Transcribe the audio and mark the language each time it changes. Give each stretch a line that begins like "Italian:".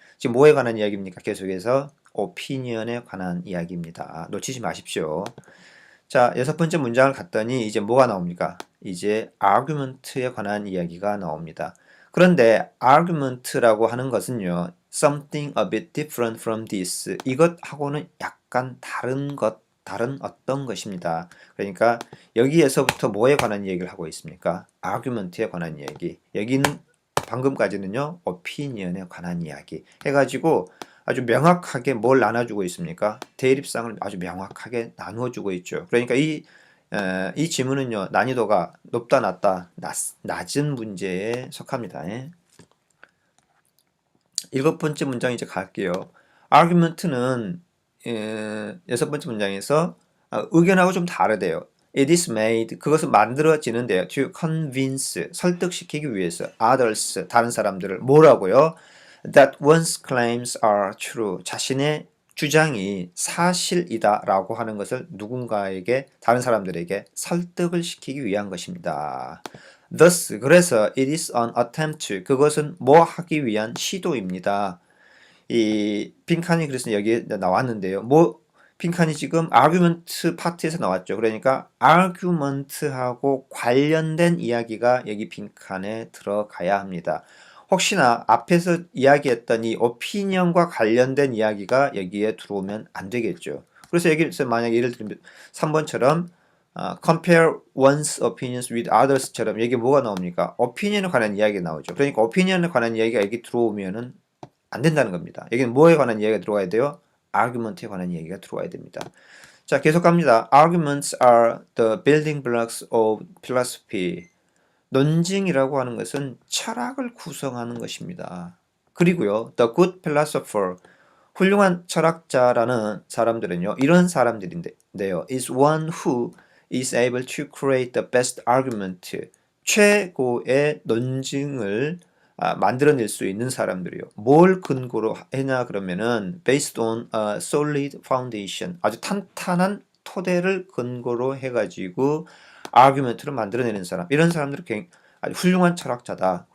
Korean: 지금 뭐에 관한 이야기입니까? 계속해서 opinion에 관한 이야기입니다. 놓치지 마십시오. 자, 여섯 번째 문장을 갔더니 이제 뭐가 나옵니까? 이제 argument에 관한 이야기가 나옵니다. 그런데 argument라고 하는 것은요,
English: something a bit different from this.
Korean: 이것하고는 약간 다른 어떤 것입니다. 그러니까 여기에서부터 뭐에 관한 얘기를 하고 있습니까? argument에 관한 얘기. 여기는 방금까지는요, opinion에 관한 이야기 해가지고 아주 명확하게 뭘 나눠주고 있습니까? 대립상을 아주 명확하게 나누어주고 있죠. 그러니까 이 지문은요, 난이도가 높다, 낮다, 낮은 문제에 속합니다. 예. 7번째 문장 이제 갈게요. argument는 6번째 문장에서 의견하고 좀 다르대요.
English: It is made,
Korean: 그것은 만들어지는데요.
English: To convince,
Korean: 설득시키기 위해서
English: others,
Korean: 다른 사람들을 뭐라고요?
English: That one's claims are true,
Korean: 자신의 주장이 사실이다 라고 하는 것을 누군가에게, 다른 사람들에게 설득을 시키기 위한 것입니다. Thus, 그래서
English: it is an attempt,
Korean: 그것은 뭐 하기 위한 시도입니다. 이 빈칸이 그래서 여기에 나왔는데요. 빈칸이 지금 argument 파트에서 나왔죠. 그러니까 argument하고 관련된 이야기가 여기 빈칸에 들어가야 합니다. 혹시나 앞에서 이야기했던 이 opinion과 관련된 이야기가 여기에 들어오면 안 되겠죠. 그래서 여기서 만약에 예를 들면 3번처럼
English: compare one's opinions with others
Korean: 처럼 여기 뭐가 나옵니까? opinion에 관한 이야기가 나오죠. 그러니까 opinion에 관한 이야기가 여기 들어오면은 안 된다는 겁니다. 여기는 뭐에 관한 이야기가 들어가야 돼요? argument에 관한 이야기가 들어와야 됩니다. 자, 계속 갑니다.
English: Arguments are the building blocks of philosophy.
Korean: 논증이라고 하는 것은 철학을 구성하는 것입니다. 그리고요,
English: the good philosopher,
Korean: 훌륭한 철학자라는 사람들은요, 이런 사람들인데요,
English: is one who is able to create the best argument,
Korean: 최고의 논증을 만들어낼 수 있는 사람들이요. 뭘 근거로 했냐 그러면은
English: based on a solid foundation,
Korean: 아주 탄탄한 토대를 근거로 해가지고 argument를 만들어내는 사람, 이런 사람들은 아주 훌륭한 철학자다.